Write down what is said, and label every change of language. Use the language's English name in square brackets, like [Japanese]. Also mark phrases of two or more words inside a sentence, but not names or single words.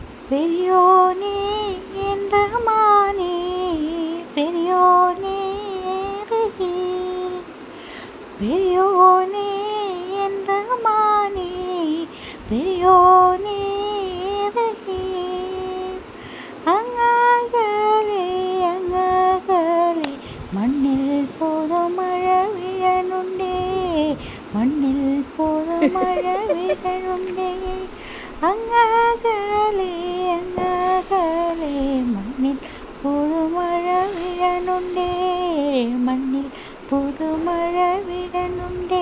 [Tamil] பெரியோனே என் ரஹ்மானே, பெரியோனே ரஹீம், பெரியோனே என் ரஹ்மானே, பெரியோனே ரஹீம். [Malayalam] അങ്ങകലെ അങ്ങകലെ മണ്ണിൽ പോതും മഴ വീഴനുണ്ടേ, മണ്ണിൽ പോതും മഴ വീഴനുണ്ടേ. അങ്ങകലെ അങ്ങകലെ മണ്ണിൽ പുതുമഴ വീഴനുണ്ടേ, മണ്ണിൽ പുതുമഴ വീഴനുണ്ടേ.